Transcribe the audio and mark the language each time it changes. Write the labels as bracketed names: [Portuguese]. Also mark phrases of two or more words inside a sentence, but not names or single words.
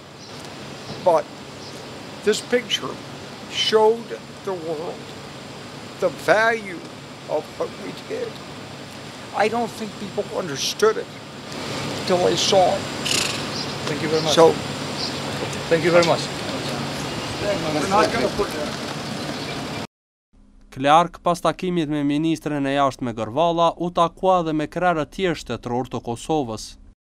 [English] But this picture showed the world the value of what we did. I don't think people understood it until they saw it. Thank you very much. So, Thank you very much. we're not going to put [Albanian] Clark, pas takimit me ministren e jashtme Gërvalla, u takua dhe me krerët tjerë shtetëror të Kosovës.